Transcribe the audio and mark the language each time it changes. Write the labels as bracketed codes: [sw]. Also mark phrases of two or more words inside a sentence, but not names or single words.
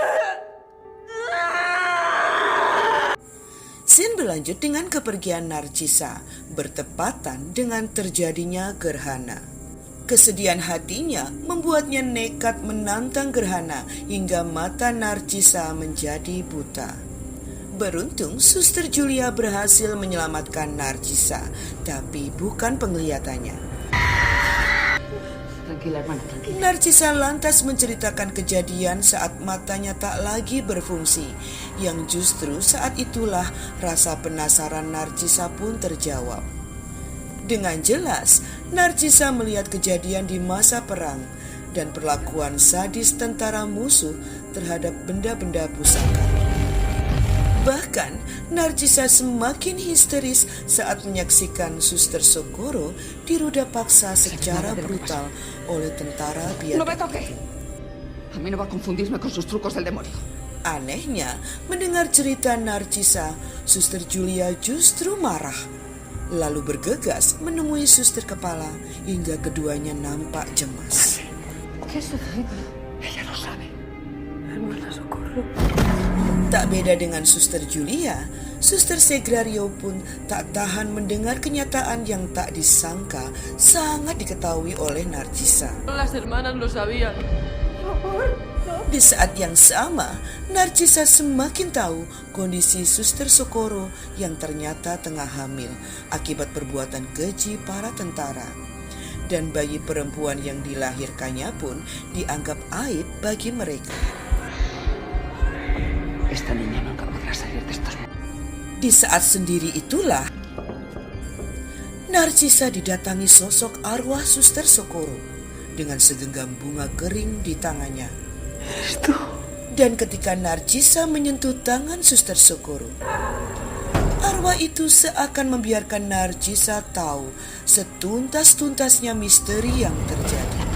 [id] Scene berlanjut dengan kepergian Narcisa, bertepatan dengan terjadinya gerhana. Kesedihan hatinya membuatnya nekat menantang gerhana hingga mata Narcisa menjadi buta. Beruntung Suster Julia berhasil menyelamatkan Narcisa, tapi bukan penglihatannya. [es] Tranquila, hermana, tranquila. [id] Narcisa lantas menceritakan kejadian saat matanya tak lagi berfungsi, yang justru saat itulah rasa penasaran Narcisa pun terjawab. Dengan jelas, Narcisa melihat kejadian di masa perang dan perlakuan sadis tentara musuh terhadap benda-benda pusaka. Bahkan, Narcisa semakin histeris saat menyaksikan Suster Socorro diruda paksa secara brutal oleh tentara [es] No me [id] biadab. [es] toque. A mí no va a confundirme con sus trucos del demonio. [id] Anehnya, mendengar cerita Narcisa, Suster Julia justru marah. Lalu bergegas menemui Suster Kepala hingga keduanya nampak cemas. [es] ¿Qué sucede? Ella lo sabe. Hermana Socorro. [id] Tak beda dengan Suster Julia, Suster Segrario pun tak tahan mendengar kenyataan yang tak disangka sangat diketahui oleh Narcisa. [es] Las hermanas lo sabían. [id] Di saat yang sama, Narcisa semakin tahu kondisi Suster Socorro yang ternyata tengah hamil akibat perbuatan keji para tentara. Dan bayi perempuan yang dilahirkannya pun dianggap aib bagi mereka. [es] Esta niña nunca podrá salir de estos. [id] Di saat sendiri itulah, Narcisa didatangi sosok arwah Suster Socorro dengan segenggam bunga kering di tangannya. Dan ketika Narcisa menyentuh tangan Suster Socorro, arwah itu seakan membiarkan Narcisa tahu setuntas-tuntasnya misteri yang terjadi.